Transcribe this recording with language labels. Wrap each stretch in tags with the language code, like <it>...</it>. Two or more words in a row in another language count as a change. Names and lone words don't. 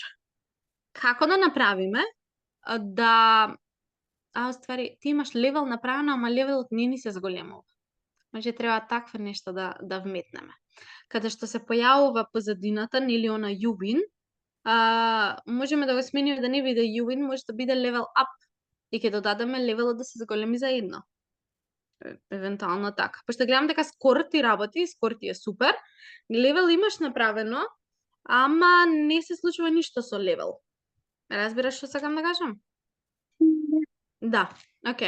<mk>Како да направиме ствари ти имаш левел направено, ама левелот не ни се зголемува. Може треба такво нешто да вметнеме. Каде што се појавува позадината, нели она</mk> <en>You Win,</en> <mk>можеме да го смениме да не биде</mk> <en>you win,</en> <mk>може да биде</mk> <en>level up.</en> <mk>И ќе додадеме левелот да се зголеми за 1. Евентуално така. Пошто гледам дека скор ти работи, скор ти е супер. Левел имаш направено, ама не се случува ништо со левел. Разбираш што сакам да кажам? Да, окей.</mk>